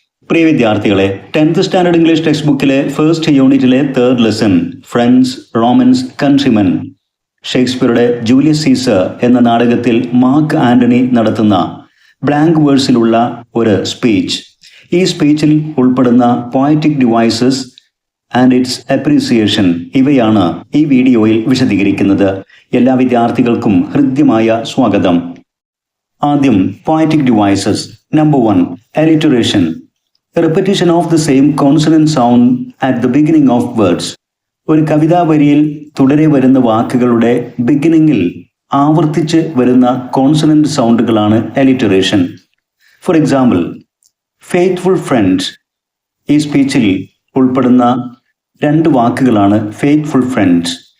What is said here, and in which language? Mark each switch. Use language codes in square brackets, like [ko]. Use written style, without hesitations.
[ml] പ്രിയ വിദ്യാർത്ഥികളെ, 10th standard English text ബുക്കിലെ first യൂണിറ്റിലെ third lesson friends, romance, കൺട്രിമൻ, ഷേക്സ്പിയറുടെ Julius Caesar എന്ന നാടകത്തിൽ മാർക്ക് ആന്റണി നടത്തുന്ന ബ്ലാങ്ക് വേഴ്സിലുള്ള ഒരു സ്പീച്ച്. ഈ സ്പീച്ചിൽ ഉൾപ്പെടുന്ന poetic devices and it's appreciation ഇവയാണ് ഈ വീഡിയോയിൽ വിശദീകരിക്കുന്നത്. എല്ലാ വിദ്യാർത്ഥികൾക്കും ഹൃദ്യമായ സ്വാഗതം. ആദ്യം poetic devices. Number 1, alliteration. [en] Repetition of the same consonant sound at the beginning of words. [ml] ഒരു കവിതാ വരിയിൽ തുടരെ വരുന്ന വാക്കുകളുടെ ബിഗിനിങ്ങിൽ ആവർത്തിച്ച് വരുന്ന consonant സൗണ്ടുകളാണ് alliteration. For example, faithful front. ഈ സ്പീച്ചിൽ ഉൾപ്പെടുന്ന 2 വാക്കുകളാണ് ഫെയ്ത്ത്ഫുൾ ഫ്രണ്ട്.